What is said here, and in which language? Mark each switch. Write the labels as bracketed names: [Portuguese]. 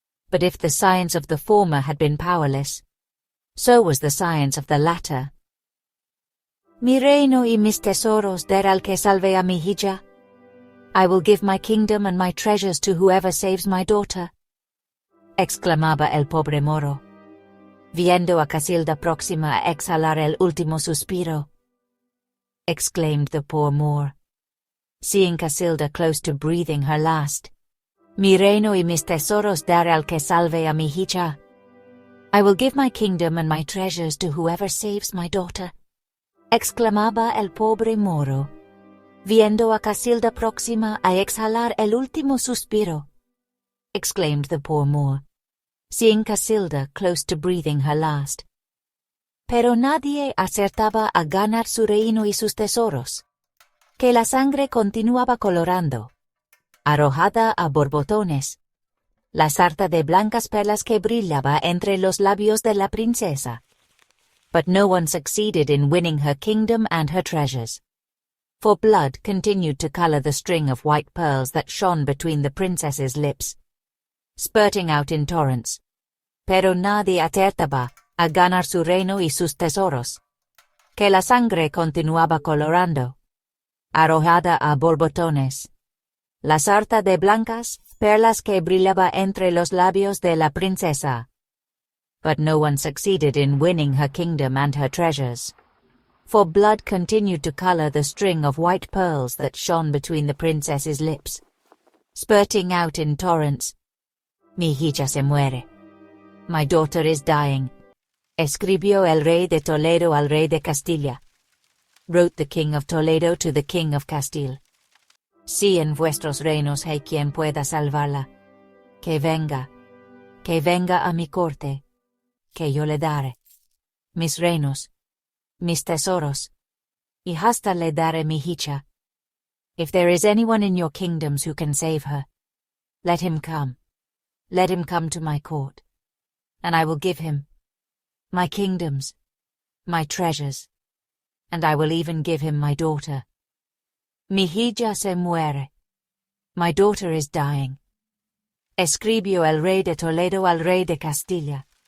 [English] But if the science of the former had been powerless, so was the science of the latter. [Spanish] Mi reino y mis tesoros der al que salve a mi hija. [English] I will give my kingdom and my treasures to whoever saves my daughter. [Spanish] Exclamaba el pobre moro, viendo a Casilda próxima a exhalar el último suspiro. [English] Exclaimed the poor Moor, seeing Casilda close to breathing her last. [Spanish] Mi reino y mis tesoros daré al que salve a mi hija. [English] I will give my kingdom and my treasures to whoever saves my daughter, [Spanish] exclamaba el pobre moro, viendo a Casilda próxima a exhalar el último suspiro. [English] Exclaimed the poor Moor, seeing Casilda close to breathing her last. [Spanish] Pero nadie acertaba a ganar su reino y sus tesoros, que la sangre continuaba colorando, arrojada a borbotones, la sarta de blancas perlas que brillaba entre los labios de la princesa. [English] But no one succeeded in winning her kingdom and her treasures, for blood continued to color the string of white pearls that shone between the princess's lips, spurting out in torrents. [Spanish] Pero nadie acertaba a ganar su reino y sus tesoros, que la sangre continuaba colorando, arrojada a borbotones, la sarta de blancas perlas que brillaba entre los labios de la princesa. [English] But no one succeeded in winning her kingdom and her treasures, for blood continued to color the string of white pearls that shone between the princess's lips, spurting out in torrents. [Spanish] Mi hija se muere. [English] My daughter is dying. [Spanish] Escribió el rey de Toledo al rey de Castilla. [English] Wrote the king of Toledo to the king of Castile. [Spanish] Si en vuestros reinos hay quien pueda salvarla, que venga a mi corte, que yo le daré mis reinos, mis tesoros, y hasta le daré mi hija. [English] If there is anyone in your kingdoms who can save her, let him come to my court, and I will give him my kingdoms, my treasures, and I will even give him my daughter. [Spanish] Mi hija se muere. [English] My daughter is dying. [Spanish] Escribió el rey de Toledo al rey de Castilla.